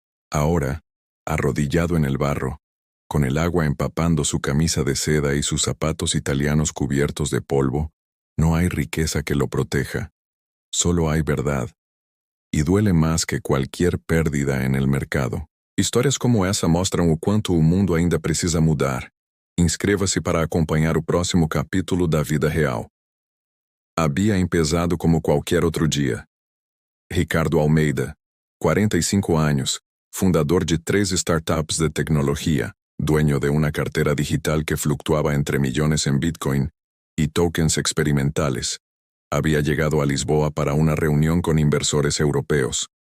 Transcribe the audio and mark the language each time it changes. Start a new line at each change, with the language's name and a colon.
Spanish: Ahora, arrodillado en el barro, con el agua empapando su camisa de seda y sus zapatos italianos cubiertos de polvo, no hay riqueza que lo proteja. Solo hay verdad. Y duele más que cualquier pérdida en el mercado.
Portuguese: Histórias como essa mostram o quanto o mundo ainda precisa mudar. Inscreva-se para acompanhar o próximo capítulo da vida real.
Spanish: Había empezado como
Portuguese: qualquer outro dia.
Spanish: Ricardo Almeida, 45 años, fundador de 3 startups de tecnología, dueño de una cartera digital que fluctuaba entre millones en Bitcoin y tokens experimentales, había llegado a Lisboa para una reunión con inversores europeos.